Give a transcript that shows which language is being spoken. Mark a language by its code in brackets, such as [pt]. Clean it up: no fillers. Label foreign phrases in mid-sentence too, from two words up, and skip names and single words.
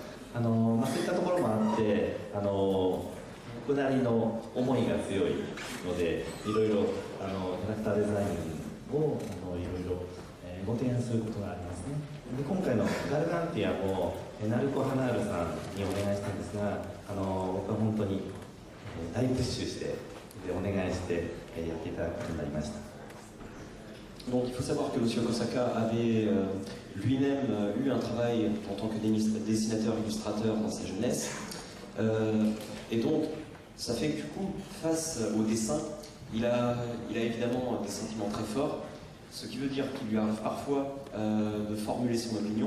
[ja] そういったところもあって、僕なりの思いが強いので、いろいろキャラクターデザインをいろいろご提案することがありますね。で今回のガルガンティアもナルコ・ハナールさんにお願いしたんですが、僕は本当に大プッシュしてでお願いしてやっていただくことになりました。 [fr] Donc il faut savoir que M. Kosaka avait lui-même eu un travail en tant que dessinateur-illustrateur dans sa jeunesse. Et donc ça fait que du coup, face au dessin, il a évidemment des sentiments très forts, ce qui veut dire qu'il lui arrive parfois de formuler son opinion.